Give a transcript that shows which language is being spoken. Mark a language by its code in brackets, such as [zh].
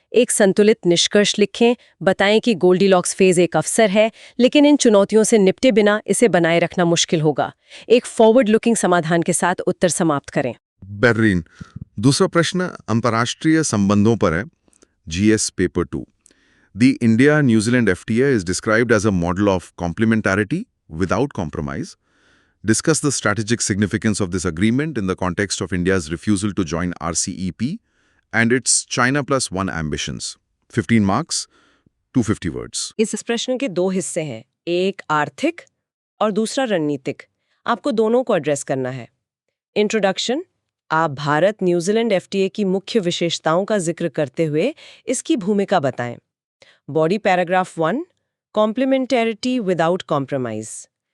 [hi] एक संतुलित निष्कर्ष लिखें, बताएं कि गोल्डीलॉक्स फेज एक अवसर है, लेकिन इन चुनौतियों से निपटे बिना इसे बनाए रखना मुश्किल होगा। एक फॉरवर्ड लुकिंग समाधान के साथ उत्तर समाप्त करें। बेहतरीन। दूसरा प्रश्न अंतर्राष्ट्रीय संबंधों पर है। GS paper 2। [en] The India-New Zealand FTA is described as a model of complementarity without compromise. Discuss the strategic significance of this agreement in the context of India's refusal to join RCEP and its China Plus One ambitions. 15 marks, 250 words. [hi] इस प्रश्न के दो हिस्से हैं, एक आर्थिक और दूसरा रणनीतिक। आपको दोनों को एड्रेस करना है। इंट्रोडक्शन, आप भारत न्यूजीलैंड एफटीए की मुख्य विशेषताओं का जिक्र करते हुए इसकी भूमिका बताएं। [en] Body paragraph 1, complementarity without compromise.